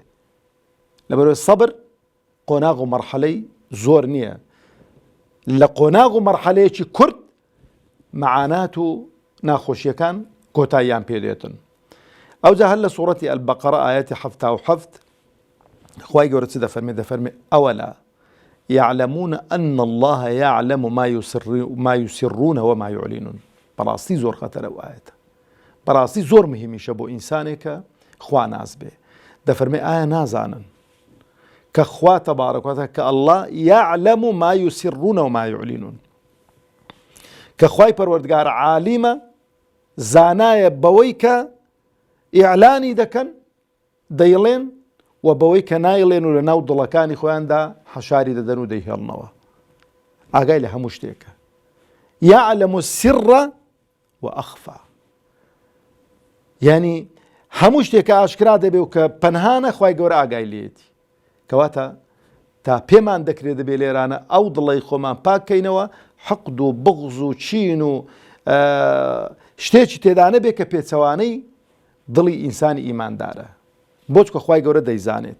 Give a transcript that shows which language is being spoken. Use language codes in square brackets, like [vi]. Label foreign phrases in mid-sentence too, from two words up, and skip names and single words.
[ckb] لەبەرەوەی سەبر قۆناغ و مەرحەلەی زۆر نییە، لە قۆناغ و مەرحەلەیەکی کورت مەعانات و ناخۆشیەکان کۆتاییان پێدێتن. ئەوجا هەر لە سوورەتی ئەلبەقەرە ئایەتی 77 خوای گەورە چ دەفەرمێ [ar] ئەوەلا يعلمون أن الله يعلم ما يسرون وما يعلنون. [ckb] بەڕاستی زۆر خەتەرە ئەو ئایەتە، بەڕاستی زۆر مهمیشە بۆ ئینسانێکە خوا ناز بێ. دەفەرمێ ئایا نازانن کە خوا [ar] تەبارەک و تەعالا [ckb] کە [ar] الله يعلم ما يسرون وما يعلنون، [ckb] کە خوای پەروەردگار عالیمە زانایە بەوەی کە ئیعلانی دەکەن دەیڵێن و بەوەی کە نایڵێن و لە ناو دڵەکانی خۆیاندا حەشاری دەدەن و دەیهێڵنەوە. ئاگای لە هەموو شتێکە. [ar] يعلم السر وأخفى، [ckb] یعنی هەموو شتێکە ئاشکرا دەبێ و کە پەنهانە خوای گەورە ئاگای لێتی. کەواتە تا پێمان دەکرێت دەبێ لێرانە ئەو دڵی خۆمان پاکەینەوە، حەقد و بغز و چین و شتێکی تێدا نەبێ کە پێچەوانەی دڵی ئینسانی ئیماندارە، بۆچکە خوای گەورە دەیزانێت.